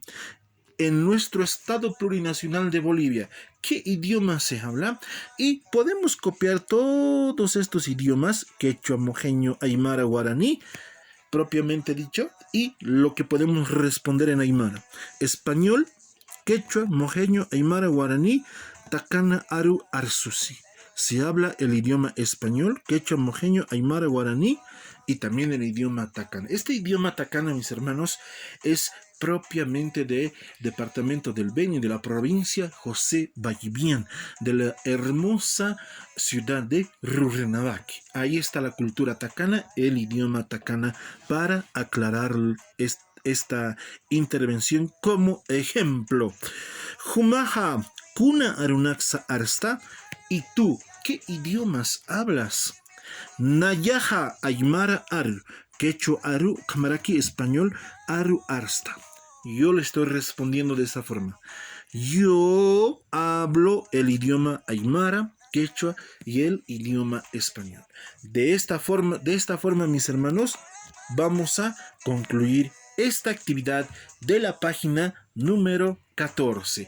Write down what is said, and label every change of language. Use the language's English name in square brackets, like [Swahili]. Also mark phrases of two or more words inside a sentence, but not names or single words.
[Spanish] En nuestro estado plurinacional de Bolivia, ¿qué idioma se habla? Y podemos copiar todos estos idiomas, quechua, mojeño, aymara, guaraní, propiamente dicho, y lo que podemos responder en aymara. [Aymara] Español, quechua, mojeño, aymara, guaraní, takana, aru, arsusi. [Spanish] Se habla el idioma español, quechua, mojeño, aymara, guaraní, y también el idioma Takana. Este idioma Takana, mis hermanos, es propiamente de departamento del Beni, de la provincia José Vallivian, de la hermosa ciudad de Rurrenabaque. Ahí está la cultura Takana, el idioma Takana, para aclarar esta intervención como ejemplo. [Aymara] Jumaja, Kuna Arunaksa Arsta, [Spanish] ¿y tú qué idiomas hablas? [Aymara] Nayaja Aymara Aru, Quechua Aru, Camaraki español Aru Arsta. [Spanish] Yo le estoy respondiendo de esta forma. Yo hablo el idioma Aymara, Quechua y el idioma español. De esta forma, mis hermanos, vamos a concluir esta actividad de la página número 14.